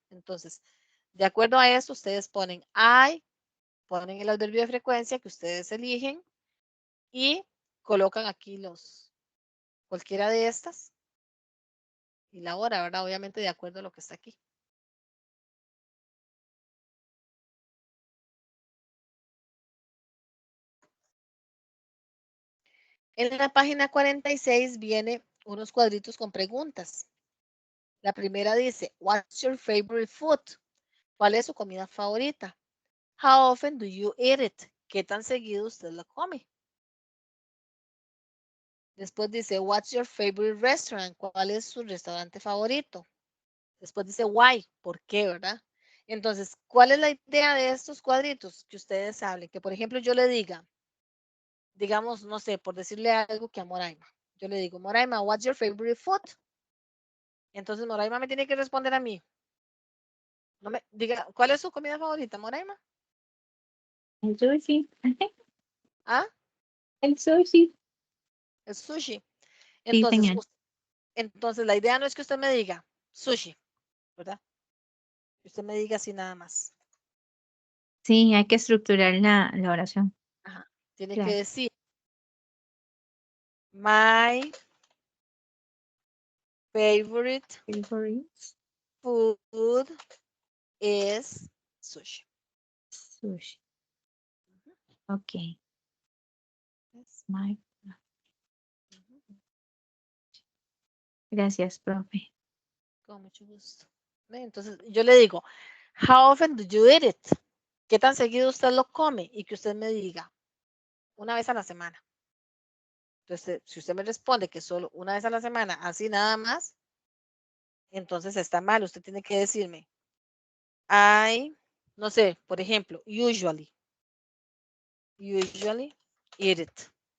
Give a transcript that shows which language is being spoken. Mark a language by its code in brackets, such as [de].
[es] Entonces, de acuerdo a eso, ustedes ponen I, ponen el adverbio de frecuencia que ustedes eligen y colocan aquí cualquiera de estas y la hora, ¿verdad? Obviamente de acuerdo a lo que está aquí. En la página 46 viene unos cuadritos con preguntas. La primera dice, [en] what's your favorite food? [es] ¿Cuál es su comida favorita? [en] How often do you eat it? [es] ¿Qué tan seguido usted lo come? Después dice, [en] what's your favorite restaurant? [es] ¿Cuál es su restaurante favorito? Después dice, [en] why? [es] ¿Por qué, verdad? Entonces, ¿cuál es la idea de estos cuadritos? Que ustedes hablen. Que, por ejemplo, yo le diga, digamos, no sé, por decirle algo que a Moraima. Yo le digo, [en] Moraima, what's your favorite food? [es] Entonces, Moraima me tiene que responder a mí. No me diga, ¿cuál es su comida favorita, Moraima? El sushi. ¿Ah? El sushi. El sushi. Sí, Entonces, señor. entonces, la idea no es que usted me diga sushi, ¿verdad? Que usted me diga así nada más. Sí, hay que estructurar la oración. Ajá. Tiene que Claro. decir, [en] my favorite Favorites. food is sushi. [es] Sushi. Ok. My- Gracias, profe. Con mucho gusto. Entonces, yo le digo, [en] how often do you eat it? [es] ¿Qué tan seguido usted lo come? Y que usted me diga, una vez a la semana. Entonces, si usted me responde que solo una vez a la semana, así nada más, entonces está mal. Usted tiene que decirme, no sé, por ejemplo, [en] usually eat it.